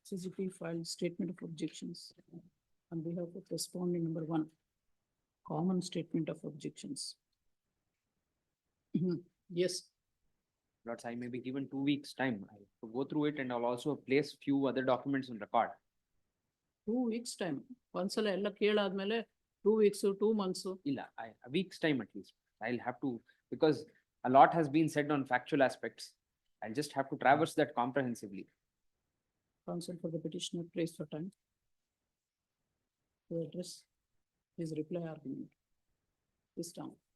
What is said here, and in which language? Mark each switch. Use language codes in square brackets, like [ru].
[en] CGP filed statement of objections on behalf of respondent number 1. Common statement of objections. Yes, Lords, I may be given 2 weeks' time. I have to go through it and I'll also place few other documents on record. 2 weeks time. [kn] ಒಂದ್ಸಲ ಎಲ್ಲ ಕೇಳಾದ್ಮೇಲೆ [en] 2 weeks, 2 months. Illa, a week's time at least. I'll have to, because a lot has been said on factual aspects. I'll just have to traverse that comprehensively. Counsel for the petitioner prays for time to address his reply argument. This down.